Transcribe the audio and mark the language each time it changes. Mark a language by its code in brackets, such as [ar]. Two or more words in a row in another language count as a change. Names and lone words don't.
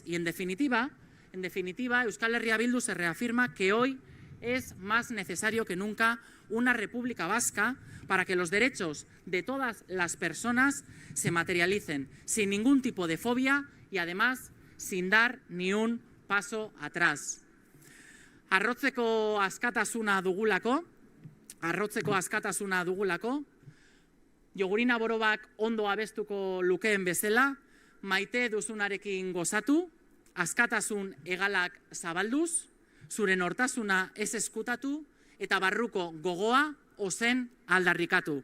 [es] Y en definitiva, Euskal Herria Bildu se reafirma que hoy es más necesario que nunca una república vasca para que los derechos de todas las personas se materialicen sin ningún tipo de fobia y además sin dar ni un paso atrás. [eu] Arrotzeko askatasuna dugulako, Jogurina Borobak ondo abestuko lukeen bezala, maite duzunarekin gozatu, askatasun hegalak zabalduz, zure nortasuna ez eskutatu eta barruko gogoa ozen aldarrikatu.